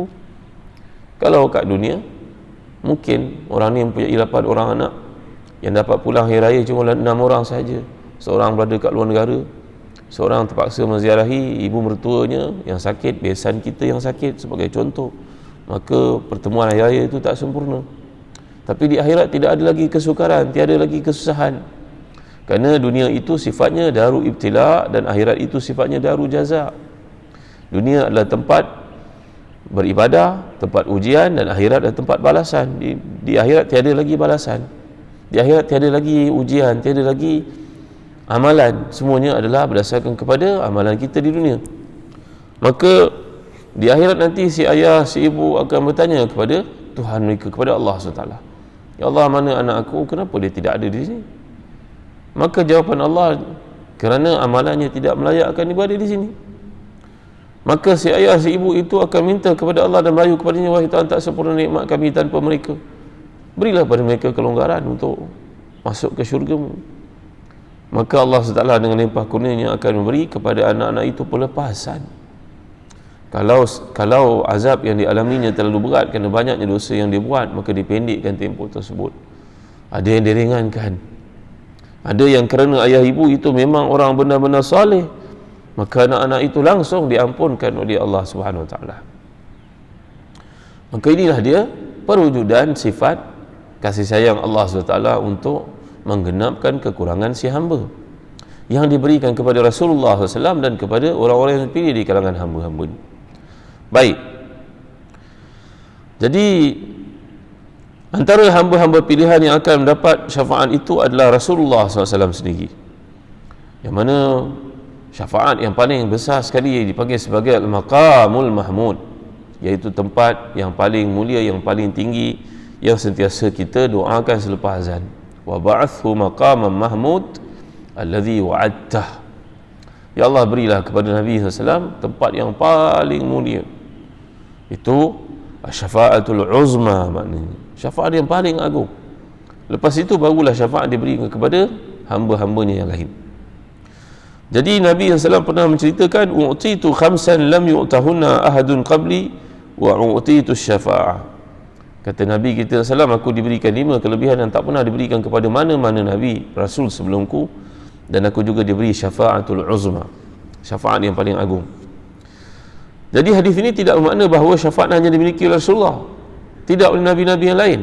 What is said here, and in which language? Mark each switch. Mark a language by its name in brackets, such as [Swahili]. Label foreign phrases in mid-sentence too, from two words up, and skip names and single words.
[Malay] Kalau kat dunia mungkin orang ni mempunyai 8 orang anak, yang dapat pulang hari raya cuma 6 orang saja, seorang berada kat luar negara, seorang terpaksa menziarahi ibu mertuanya yang sakit, besan kita yang sakit sebagai contoh, maka pertemuan hari raya itu tak sempurna. Tapi di akhirat tidak ada lagi kesukaran, tiada lagi kesusahan, kerana dunia itu sifatnya [Arabic] دار الابتلاء [Malay] dan akhirat itu sifatnya [Arabic] دار الجزاء. [Malay] Dunia adalah tempat beribadah, tempat ujian, dan akhirat adalah tempat balasan. Di akhirat tiada lagi balasan, di akhirat tiada lagi ujian, tiada lagi amalan, semuanya adalah berdasarkan kepada amalan kita di dunia. Maka di akhirat nanti si ayah, si ibu akan bertanya kepada Tuhan mereka, kepada Allah SWT, [Arabic] يا الله, [Malay] mana anak aku, kenapa dia tidak ada di sini? Maka jawapan Allah, kerana amalannya tidak melayakkan dia berada di sini. Maka si ayah, si ibu itu akan minta kepada Allah dan merayu kepadanya, wahai Tuhan, tak sempurna nikmat kami tanpa mereka, berilah pada mereka kelonggaran untuk masuk ke syurga-Mu. Maka Allah SWT dengan limpah kurnianya akan memberi kepada anak-anak itu pelepasan. Kalau azab yang dialaminya terlalu berat kerana banyaknya dosa yang dia buat, maka dipendekkan tempoh tersebut. Ada yang diringankan, ada yang kerana ayah ibu itu memang orang benar-benar soleh, maka anak-anak itu langsung diampunkan oleh Allah [Arabic] سبحانه وتعالى. [Malay] Maka inilah dia perwujudan sifat kasih sayang Allah SWT untuk menggenapkan kekurangan si hamba yang diberikan kepada Rasulullah SAW dan kepada orang-orang yang dipilih di kalangan hamba-hamba ini. Baik, jadi antara hamba-hamba pilihan yang akan mendapat syafaat itu adalah Rasulullah SAW sendiri, yang mana syafaat yang paling besar sekali dipanggil sebagai [Arabic] المقام المحمود, [Malay] iaitu tempat yang paling mulia, yang paling tinggi, yang sentiasa kita doakan selepas azan. [Arabic] وابعثه مقاما محمودا الذي وعدته. يا الله, [Malay] berilah kepada Nabi SAW tempat yang paling mulia. Itu [Arabic] الشفاعة العظمى, [Malay] maknanya syafaat yang paling agung. Lepas itu barulah syafaat diberikan kepada hamba-hambanya yang lain. Jadi Nabi SAW pernah menceritakan, [Arabic] أعطيت خمسا لم يعطهن أحد قبلي وأعطيت الشفاعة. [Malay] Kata Nabi kita SAW, aku diberikan 5 kelebihan yang tak pernah diberikan kepada mana-mana Nabi Rasul sebelumku, dan aku juga diberi [Arabic] الشفاعة العظمى, [Malay] syafaat yang paling agung. Jadi hadis ini tidak bermakna bahawa syafaat hanya dimiliki oleh Rasulullah, tidak oleh Nabi-Nabi yang lain.